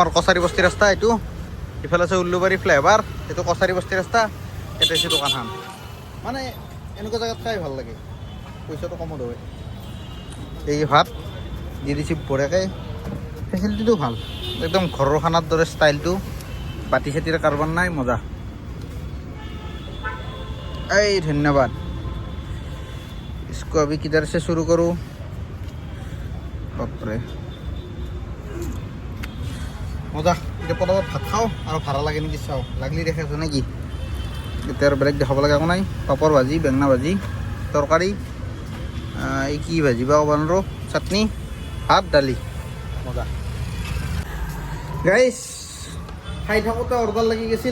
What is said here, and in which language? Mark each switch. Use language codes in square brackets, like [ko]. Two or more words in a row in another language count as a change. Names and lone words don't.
[as] কছাৰী বস্তি ৰাস্তা এইটো ইফালে আছে উল্লুবাৰী ফ্লাইঅভাৰ এইটো কছাৰী বস্তি ৰাস্তা এটা হৈছে দোকানখন মানে এনেকুৱা জেগাত খাই ভাল লাগে পইচাটো কমত হয় এই ভাত দি দিছে বঢ়িয়াকৈ ফেচিলিটিটো ভাল একদম ঘৰৰ খানাৰ দৰে ষ্টাইলটো বাতি চাতিৰ কাৰোবাৰ নাই মজা এই ধন্যবাদ [hi] इसको अभी किधर से शुरू करूँ [as] বাপৰে মজা এতিয়া পটাপট ভাত খাওঁ আৰু ভাড়া লাগে নেকি চাওঁ লাগলি দেখে আছো নেকি এতিয়া আৰু বেলেগ দেখাব লগা একো নাই পাপৰ ভাজি বেঙেনা ভাজি তৰকাৰী এই কি ভাজি বা ক'ব নোৱাৰোঁ চাটনি ভাত দালি মজা গাইছ খাই থাকোঁতে অৰ্ডাৰ লাগি গৈছিল